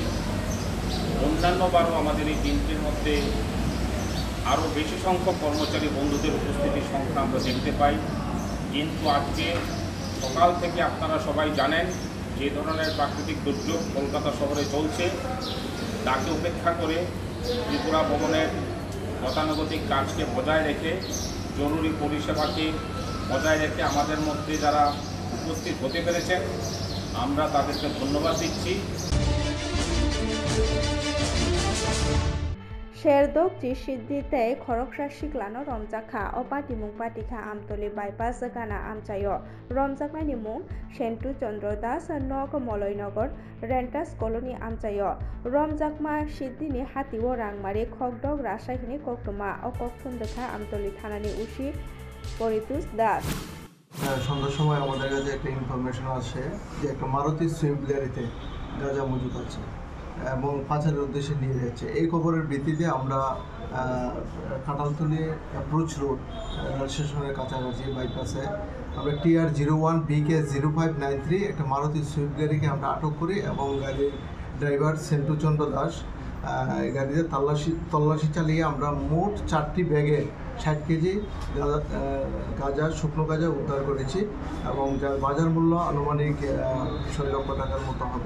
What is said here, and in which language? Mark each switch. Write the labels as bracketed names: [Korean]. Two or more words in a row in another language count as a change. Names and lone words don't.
[Bangla] অন্যান্যবারও আমাদের এই দিনটির মধ্যে আরও বেশি সংখ্যক কর্মচারী বন্ধুদের উপস্থিতির সংখ্যা আমরা দেখতে পাই, কিন্তু আজকে সকাল থেকে আপনারা সবাই জানেন যে ধরনের প্রাকৃতিক দুর্যোগ কলকাতা শহরে চলছে, তাকে উপেক্ষা করে ত্রিপুরা ভবনের গতানুগতিক কাজকে বজায় রেখে জরুরি পরিষেবাকে বজায় রেখে আমাদের মধ্যে যারা উপস্থিত হতে পেরেছেন আমরা তাদেরকে ধন্যবাদ দিচ্ছি। [Kok Borok] शेरदोक जिसिद्धिते खरकसा सिक्लानो रमजाखा अपाति मुं पाटिखा आमतली बाइपास गाना आमचायो रमजाकनायनि मुं सेन्टु चंद्र दास नग मलयनगर रेन्टास कलोनी आमचायो रमजाकमा सिद्धिनि हातिओ रांमारि खगदक रासायनिक कक्टमा अकक्थुन्दखा आमतली थानानि उसी परितुस दास [Bangla] সন্ধ্যার সময় আমাদের কাছে একটা ইনফরমেশন আসে যে একটা মারুতি সুইফট গাড়িতে গাঁজা মজুদ আছে এবং পাচারের উদ্দেশ্যে নিয়ে যাচ্ছে। এই খবরের ভিত্তিতে আমরা কাঁঠালতলী [English] approach road rail station's [Bangla] কাছাকাছি বাইপাসে আমরা TR01 BK0593 একটা মারুতি সুইফট গাড়িকে আমরা আটক করি এবং গাড়ির ড্রাইভার সেন্টু চন্দ্র দাস গাড়িতে তল্লাশি চালিয়ে আমরা মোট 4টি ব্যাগে 60 কেজি গাঁজা শুকনো গাঁজা উদ্ধার করেছি এবং যার বাজার মূল্য আনুমানিক 6 লক্ষ টাকার মতো হবে।